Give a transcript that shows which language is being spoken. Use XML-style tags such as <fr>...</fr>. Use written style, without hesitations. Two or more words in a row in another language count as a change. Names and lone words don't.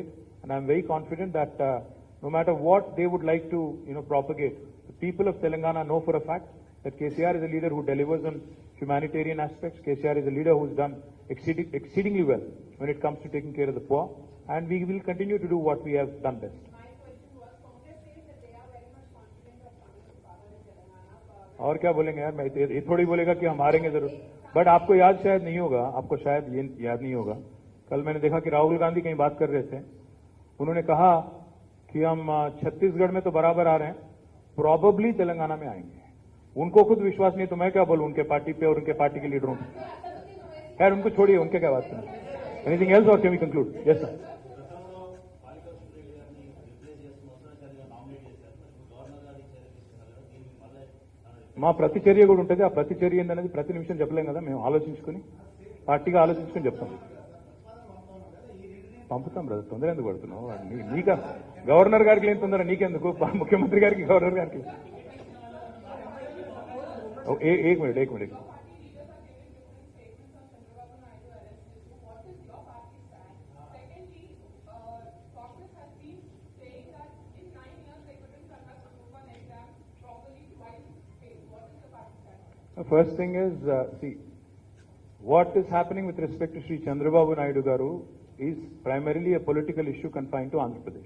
<en>And I'm very confident that no matter what they would like to, propagate, the people of Telangana know for a fact that KTR is a leader who delivers on humanitarian aspects. KTR is a leader who's done exceedingly well when it comes to taking care of the poor, and we will continue to do what we have done best. My question was, Congress says that they are very much confident of coming to power in Telangana.</en> <hi>और क्या बोलेंगे यार, मैं ये थोड़ी बोलेगा कि हम हारेंगे जरूर. बट आपको याद शायद नहीं होगा, आपको शायद ये याद नहीं होगा, कल मैंने देखा कि राहुल गांधी कहीं बात कर रहे थे. उन्होंने कहा कि हम छत्तीसगढ़ में तो बराबर आ रहे हैं, प्रॉबेबली तेलंगाना में आएंगे. उनको खुद विश्वास नहीं, तो मैं क्या बोलूं उनके पार्टी पे और उनके पार्टी के लीडरों पे। खैर उनको छोड़िए, उनके क्या बात करें।</hi> <en>anything else or can we conclude? yes sir.</en> <te>మా ప్రతిచర్య కూడా ఉంటుంది. ఆ ప్రతిచర్య ఏందనేది ప్రతి నిమిషం చెప్పలేం కదా, మేము ఆలోచించుకుని పార్టీగా ఆలోచించుకుని చెప్తాం. పంపుతాం బ్రదర్, తొందర ఎందుకు పడుతున్నావు? నీక గవర్నర్ గారికి లేని తొందర నీకెందుకు? ముఖ్యమంత్రి గారికి, గవర్నర్ గారికి.</te> <hi>एक मिनट.</hi> <en>Party leaders are giving different statements on Chandrababu Naidu arrest. What is your party's stand? Secondly, Congress has been saying that in 9 years they couldn't conduct a group 1 exam properly twice failed. What is your party's stand? The first thing is, see, what is happening with respect to Sri Chandrababu Naidu Garu is primarily a political issue confined to Andhra Pradesh.</en>